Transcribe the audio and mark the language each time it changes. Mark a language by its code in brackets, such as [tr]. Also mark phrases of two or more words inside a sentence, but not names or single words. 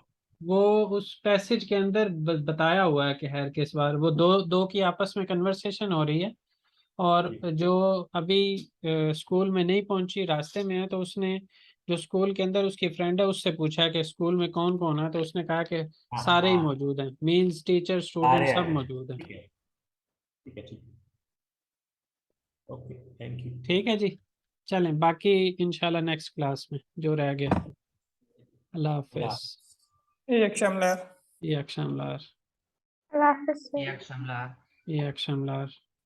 [hi] वो उस पैसेज के अंदर बताया हुआ है कि खैर किस बार वो दो दो की आपस में कन्वर्सेशन हो रही है, और जो अभी स्कूल में नहीं पहुंची रास्ते में है, तो उसने जो स्कूल के अंदर उसकी फ्रेंड है उससे पूछा कि स्कूल में कौन कौन है, तो उसने कहा कि हाँ सारे ही हाँ मौजूद हैं, [en] means teacher student [hi] सारे सब आए, मौजूद हैं। ठीक है ठीक है ठीक है, [en] okay thank you. [hi] ठीक है जी। चलें बाकी इंशाल्लाह [en] next class [hi] में जो रह गया। अल्लाह हाफिज। [tr] İyi akşamlar. iyi akşamlar. [hi] अल्लाह हाफ़िज़. [tr] iyi akşamlar.